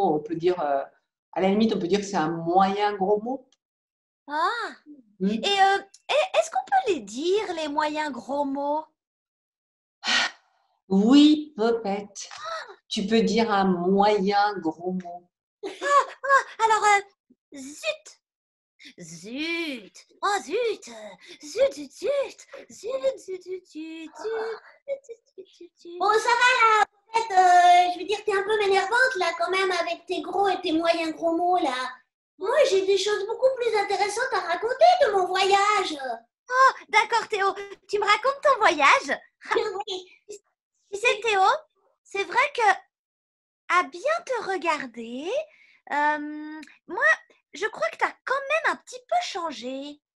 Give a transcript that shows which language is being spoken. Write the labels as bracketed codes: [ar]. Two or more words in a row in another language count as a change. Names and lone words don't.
[fr] On peut dire, à la limite, on peut dire que c'est un moyen gros mot. Ah. Hmm. Et est-ce qu'on peut les dire, les moyens gros mots? Oui, Popette. Tu peux dire un moyen gros mot. Alors, zut. Zut. Oh, zut. Zut, zut, zut. Zut, zut, zut, zut, zut. Bon, ça va là, Popette, je veux dire, t'es un peu m'énervante là quand même avec tes gros et tes moyens gros mots là. Moi, j'ai des choses beaucoup plus intéressantes à raconter de mon voyage. D'accord, Théo. Tu me racontes ton voyage? Oui. Tu sais, Théo, c'est vrai que à bien te regarder, moi, je crois que tu as quand même un petit peu changé.